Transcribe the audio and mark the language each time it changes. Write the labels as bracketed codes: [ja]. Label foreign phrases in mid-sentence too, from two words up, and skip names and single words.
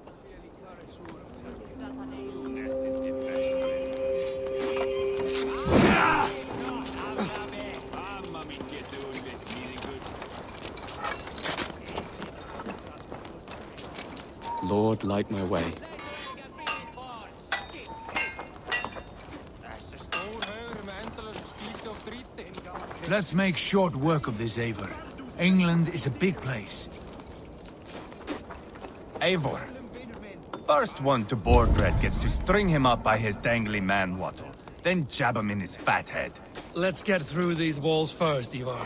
[en] Lord, light my way. [is] Þessi stór haugur með endalösa skíti og dríti. [en] Let's make short work of this, Eivor. England is a big place. Eivor. First one to Borgred gets to string him up by his dangly man-wattle, then jab him in his fat head. Let's get through these walls first, Eivor.